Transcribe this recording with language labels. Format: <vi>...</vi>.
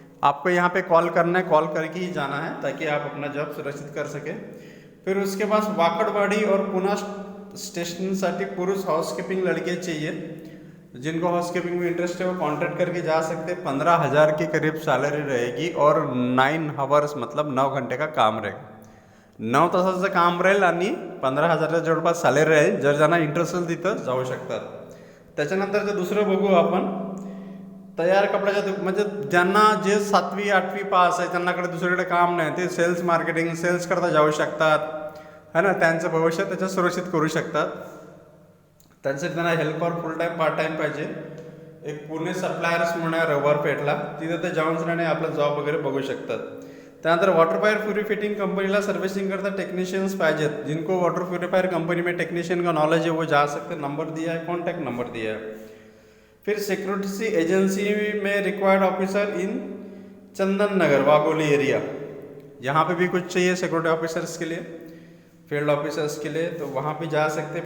<hi>आपको यहाँ पे कॉल करना है, कॉल करके ही जाना है ताकि आप अपना जॉब सुरक्षित कर सकें। फिर उसके बाद वाकड़वाड़ी और पुणे स्टेशनसाठी पुरुष हाउसकीपिंग लड़के चाहिए। जिनको हाउसकीपिंग में इंटरेस्ट है वो कॉन्टैक्ट करके जा सकते हैं। 15,000 के करीब सॅलरी रहेगी और 9 आवर्स मतलब 9 घंटे का काम रहेगा।</hi> <mr>9 तासाचं काम राहील आणि 15,000च्या जवळपास सॅलरी राहील। जर ज्यांना इंटरेस्ट असेल तिथं जाऊ शकतात। त्याच्यानंतरचं दुसरं बघू आपण तयार कपड्याच्या म्हणजे ज्यांना जे 7वी 8वी पास आहे त्यांनाकडे दुसरीकडे काम नाही ते सेल्स मार्केटिंग सेल्स करता जाऊ शकतात</mr> <hi>है ना।</hi> <mr>त्यांचं भविष्य त्याच्या सुरक्षित करू शकतात। त्यांच्यासाठी त्यांना हेल्पर फुल टाईम पार्ट टाईम पाहिजे। एक पुणे सप्लायर्स म्हणून आहे रविवारपेठला, तिथे ते जाऊन आपला जॉब वगैरे बघू शकतात। त्यानंतर वाटर प्यूरिफिटिंग कंपनीला सर्विसिंग करता टेक्नीशियंस पाहिजेत।</mr> <hi>जिनको वाटर प्यूरिफायर कंपनी में टेक्नीशियन का नॉलेज है वो जा सकते, नंबर दिया है, कॉन्टैक्ट नंबर दिया है। फिर सिक्योरिटी एजेंसी में required officer in Chandan Nagar Wagholi area, यहाँ पे भी कुछ चाहिए सिक्योरिटी ऑफिसर्स के लिए, फील्ड ऑफिसर्स के लिए, तो वहाँ भी जा सकते हैं।</hi>